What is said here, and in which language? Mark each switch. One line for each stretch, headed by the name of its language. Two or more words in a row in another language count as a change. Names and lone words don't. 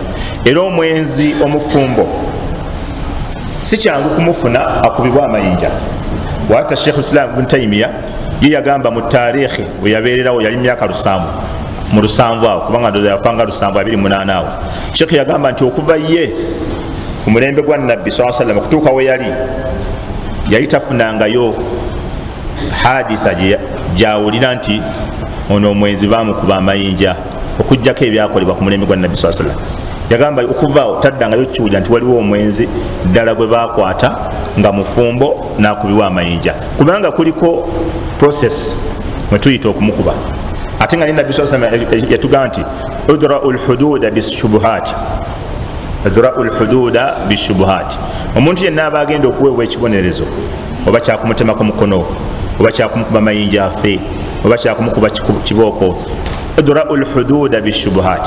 Ganda: Era omwenzi omufumbo si kyangu kumufuna akubibwa amayinja. Wata Sheikh Islam Ibn Taymiyyah ye yagamba mu taarikhi we yabeererawo, yali myaka 7 mu 7 awo, kubanga ndoza yafanga 728 awo. Sheikh yagamba nti okuva ye ku mulembe gwa Nabbi
Arabic: صلى الله عليه وسلم
Ganda: okutuuka we yali tafunangayo haditha gyawulira nti ono omwenzi bamukuba amayinja, okujjako ebyakolebwa ku mulembe gwa Nabbi
Arabic: صلى الله عليه وسلم.
Ganda: Yagamba okuvaawo taddangayo kiwulira nti waliwo omwenzi ddala gwe bakwata nga mufumbo n'akubibwa amayinja, kubanga kuliko process mwe tuyita okumukuba. Ate nga Nabbi
Arabic: صلى الله عليه وسلم
Ganda: yatugamba nti
Arabic: ادرءوا الحدود بالشبهات, ادرءوا الحدود بالشبهات.
Ganda: Omuntu yenna aba agenda okuweebwa ekibonerezo, oba kyakumutemako mukono, oba kyakumukuba amayinja afe, oba kyakumukuba kibooko,
Arabic: ادرءوا الحدود بالشبهات.